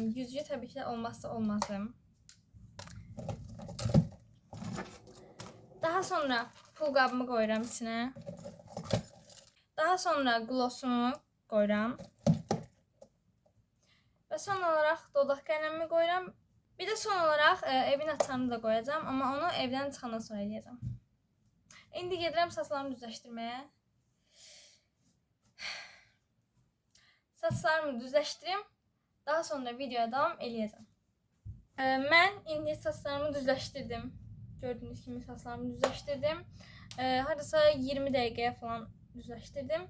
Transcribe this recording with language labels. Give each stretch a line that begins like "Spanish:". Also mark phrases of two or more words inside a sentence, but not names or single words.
Azerbaijani: Güzgü təbii ki də olmazsa olmazım. Daha sonra pul qabımı qoyuram içinə. Daha sonra glossumu qoyuram. Və son olaraq dodaq qələmimi qoyuram.
Turkish: Bir de son olarak evin açarını da koyacağım ama onu evden
Azerbaijani: çıxandan sonra eləyəcəm. İndi gedirəm saçlarımı düzləşdirməyə. Saçlarımı düzləşdirim. Daha sonra videoya davam eləyəcəm. Mən indi saçlarımı düzləşdirdim. Gördüğünüz kimi saçlarımı düzləşdirdim. Hardasa 20 dəqiqəyə falan düzləşdirdim.